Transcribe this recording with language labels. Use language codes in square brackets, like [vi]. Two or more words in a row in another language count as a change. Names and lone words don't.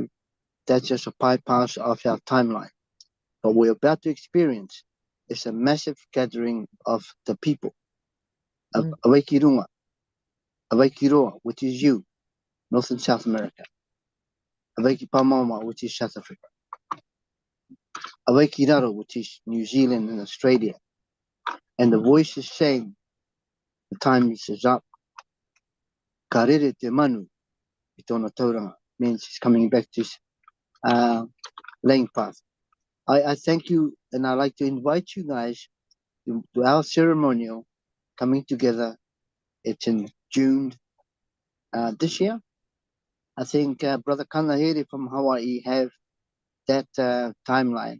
[en] That's just a bypass of our timeline. What we're about to experience is a massive gathering of the people of Awakirunga, Awakiroa, which is you, North and South America, Awakipamama, which is South Africa, Awakiraro, which is New Zealand and Australia. And the voice is saying, the time is up. [mi] Karere te manu, itona tauranga, [en] means it's coming back to laying path. I thank you, and I'd like to invite you guys to our ceremonial coming together. It's in June this year. I think Brother Kanahiri from Hawaii have that timeline.